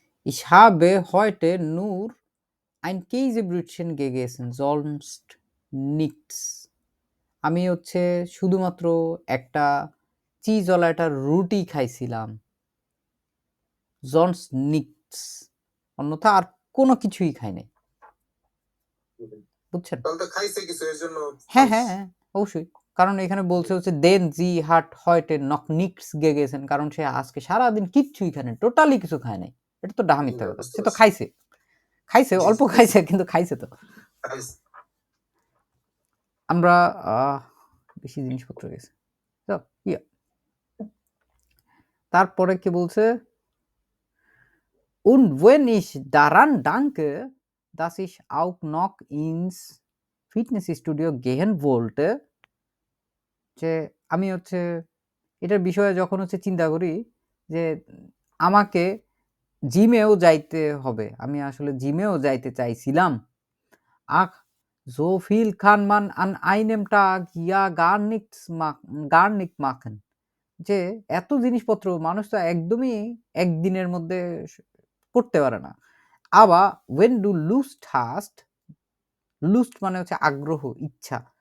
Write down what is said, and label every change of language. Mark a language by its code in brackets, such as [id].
[de] Ich habe heute nur ein Käsebrötchen gegessen, sonst nichts. [bn] আমি হচ্ছে শুধুমাত্র একটা চিজওয়ালা একটা রুটি খাইছিলাম, [de] sonst nichts, [bn] অন্যথা আর কোনো কিছুই খাই নাই। বুঝছেন? তাহলে তো খাইছে কিছু, এর জন্য হ্যাঁ হ্যাঁ হ্যাঁ অবশ্যই, কারণ এখানে বলছে হচ্ছে দেন জি হাট হয়টে নক নিক্স গেগেছেন, কারণ সে আজকে সারাদিন কিচ্ছুই খায় নাই, টোটালি কিছু খায় নাই। এটা তো ডাহা মিথ্যা কথা, সে তো খাইছে, খাইছে অল্প খাইছে, কিন্তু খাইছে তো। আমরা বেশি জিনিসপত্র গেছে। তারপরে কি বলছে? [de] Und wenn ich daran danke, dass ich auch noch ins Fitnessstudio gehen wollte, [bn] যে আমি হচ্ছে এটার বিষয়ে যখন হচ্ছে চিন্তা করি যে আমাকে জিমেও যাইতে হবে, আমি আসলে জিমেও যাইতে চাইছিলাম। [de] ach so viel kann man an einem Tag ja gar nicht machen, [bn] যে এত জিনিসপত্র মানুষ তো একদমই একদিনের মধ্যে পড়তে পারে না। আবার [de] when du Lust hast, [bn] লুস্ট মানে হচ্ছে আগ্রহ, ইচ্ছা।